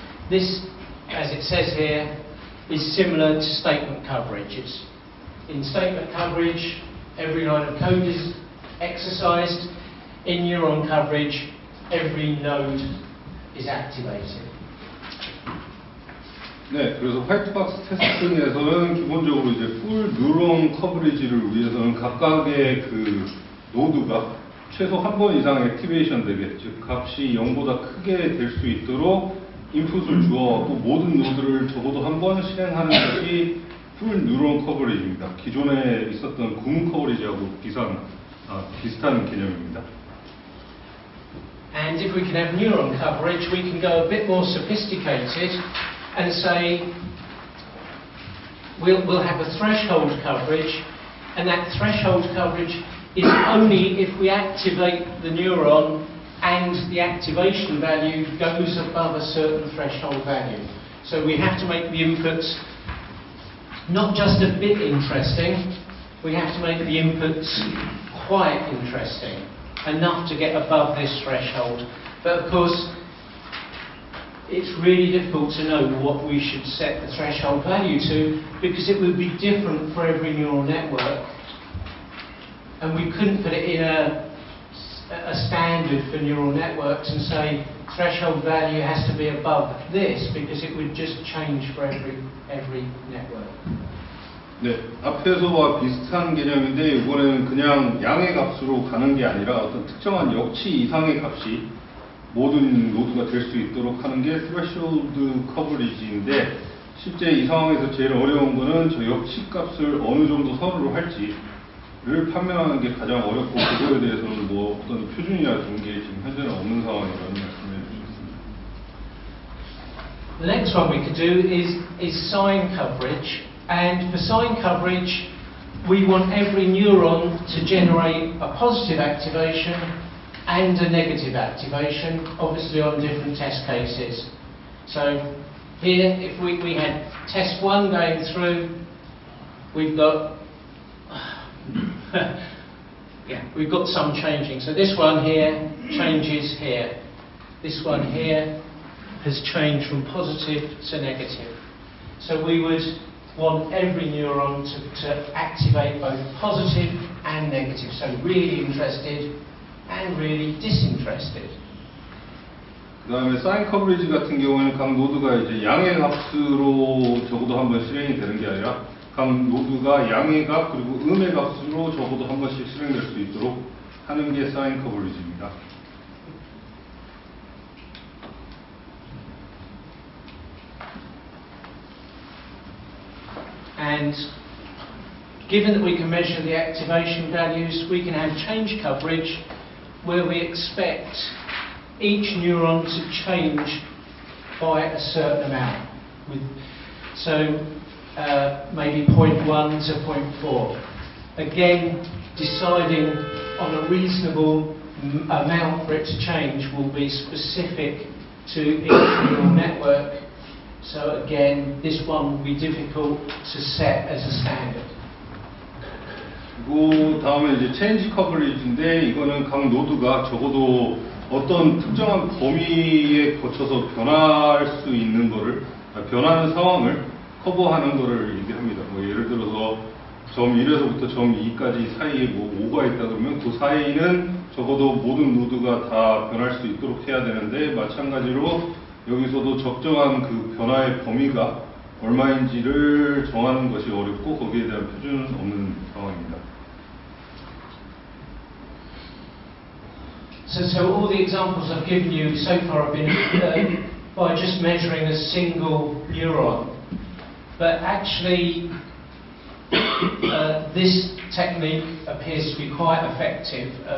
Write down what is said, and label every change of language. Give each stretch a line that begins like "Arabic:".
English: This, as it says here, is similar to statement coverage. In statement coverage, every line of code is exercised. In neuron coverage, every node is activated.
Korean: 네, 그래서 화이트박스 테스팅에서는 기본적으로 이제 풀 뉴런 커버리지를 위해서는 각각의 그 노드가 최소 한 번 이상 액티베이션 되게, 즉 값이 0보다 크게 될 수 있도록 인풋을 주어갖고 모든 노드를 적어도 한 번 실행하는 것이 풀 뉴런 커버리지입니다. 기존에 있었던 구문 커버리지하고 비슷한 개념입니다.
English: And if we can have neuron coverage, we can go a bit more sophisticated and say we'll have a threshold coverage, and that threshold coverage is only if we activate the neuron and the activation value goes above a certain threshold value. So we have to make the inputs not just a bit interesting, we have to make the inputs quite interesting, enough to get above this threshold. But of course, it's really difficult to know what we should set the threshold value to, because it would be different for every neural network. And we couldn't put it in a standard for neural networks and say threshold value has to be above this, because it would just change for every network.
Korean: 네, 앞에서와 비슷한 개념인데 이번에는 그냥 양의 값으로 가는 게 아니라 어떤 특정한 역치 이상의 값이 모든 노드가 될 수 있도록 하는 게
English: threshold coverage
Korean: 인데, 실제 이 상황에서 제일 어려운 거는 저 역치 값을 어느 정도 선호를 할지를 판명하는 게 가장 어렵고, 그거에 대해서는 뭐 어떤 표준이나 그런 게 지금 현재는 없는 상황이라는 말씀을 해주셨습니다.
English: The next one we could do is sign coverage. And for sign coverage, we want every neuron to generate a positive activation and a negative activation, obviously on different test cases. So here, if we had test 1 going through, we've got we've got some changing. So this one here changes here. This one here has changed from positive to negative. So we would want every neuron to activate both positive and negative. So really interested and really disinterested.
Korean: 그 다음에 사인 커버리지 같은 경우에는 각 노드가 이제 양의 값으로 적어도 한 번 실행이 되는 게 아니라 각 노드가 양의 값 그리고 음의 값으로 적어도 한 번씩 실행될 수 있도록 하는 게 사인 커버리지입니다.
English: And given that we can measure the activation values, we can have change coverage where we expect each neuron to change by a certain amount. So maybe 0.1 to 0.4. Again, deciding on a reasonable amount for it to change will be specific to each neural network. So again, this one will be difficult to set as a standard.
Korean: 그리고 다음에 이제 체인지 커버리지인데, 이거는 각 노드가 적어도 어떤 특정한 범위에 거쳐서 변할 수 있는 거를, 변하는 상황을 커버하는 거를 얘기합니다. 뭐 예를 들어서 점 1에서부터 점 2까지 사이에 뭐 5가 있다 그러면 그 사이는 적어도 모든 노드가 다 변할 수 있도록 해야 되는데, 마찬가지로 여기서도 적정한 그 변화의 범위가 얼마인지를 정하는 것이 어렵고 거기에 대한 표준은 없는 상황입니다.
English: So all the examples I've given you so far have been by just measuring a single neuron. But actually, this technique appears to be quite effective.